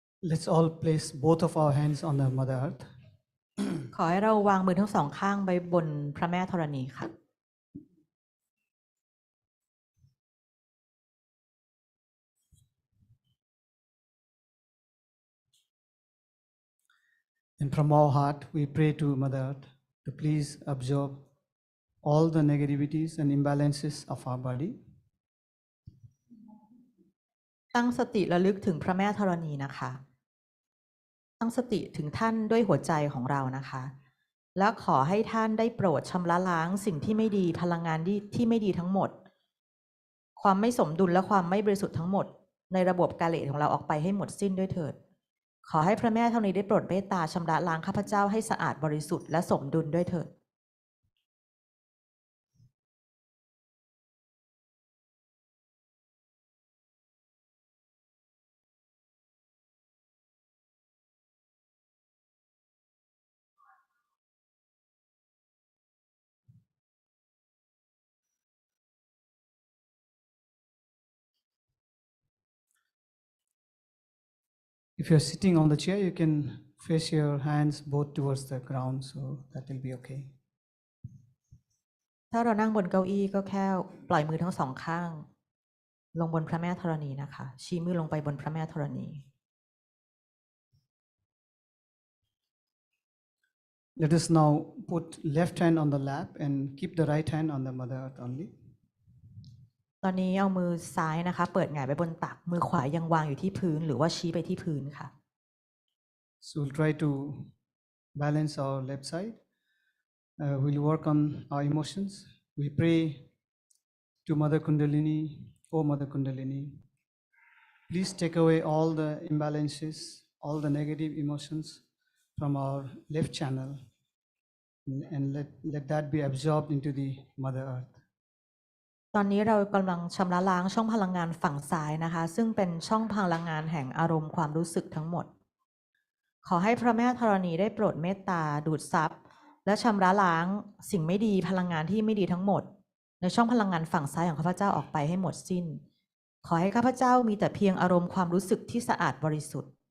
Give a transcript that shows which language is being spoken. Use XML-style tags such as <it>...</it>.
<en>Let's all place both of our hands on the Mother Earth.</en> <th>ขอให้เราวางมือทั้งสองข้างไปบนพระแม่ธรณีค่ะ</th> <en>And from our heart, we pray to Mother Earth to please absorb all the negativities and imbalances of our body.</en> <th>ตั้งสติระลึกถึงพระแม่ธรณีนะคะตั้งสติถึงท่านด้วยหัวใจของเรานะคะและขอให้ท่านได้โปรดชำระล้างสิ่งที่ไม่ดีพลังงานที่ไม่ดีทั้งหมดความไม่สมดุลและความไม่บริสุทธิ์ทั้งหมดในระบบกาเลของเราออกไปให้หมดสิ้นด้วยเถิดขอให้พระแม่ธรณีได้โปรดเมตตาชำระล้างข้าพเจ้าให้สะอาดบริสุทธิ์และสมดุลด้วยเถิด</th> <en>If you're sitting on the chair, you can face your hands both towards the ground, so that will be okay.</en> <th>ถ้าเรานั่งบนเก้าอี้ก็แค่ปล่อยมือทั้งสองข้างลงบนพระแม่ธรณีนะคะชี้มือลงไปบนพระแม่ธรณี</th> <en>Let us now put left hand on the lap and keep the right hand on the Mother Earth only.</en> <th>ตอนนี้เอามือซ้ายนะคะเปิดหงายไปบนตักมือขวายังวางอยู่ที่พื้นหรือว่าชี้ไปที่พื้นค่ะ</th> <en>So we'll try to balance our left side. We'll work on our emotions. We pray to Mother Kundalini, O Mother Kundalini. Please take away all the imbalances, all the negative emotions from our left channel, and let that be absorbed into the Mother Earth.</en> <th>ตอนนี้เรากำลังชำระล้างช่องพลังงานฝั่งซ้ายนะคะซึ่งเป็นช่องพลังงานแห่งอารมณ์ความรู้สึกทั้งหมดขอให้พระแม่ธรณีได้โปรดเมตตาดูดซับและชำระล้างสิ่งไม่ดีพลังงานที่ไม่ดีทั้งหมดในช่องพลังงานฝั่งซ้ายของข้าพเจ้าออกไปให้หมดสิ้นขอให้ข้าพเจ้ามีแต่เพียงอารมณ์ความรู้สึกที่สะอาดบริสุทธิ์</th>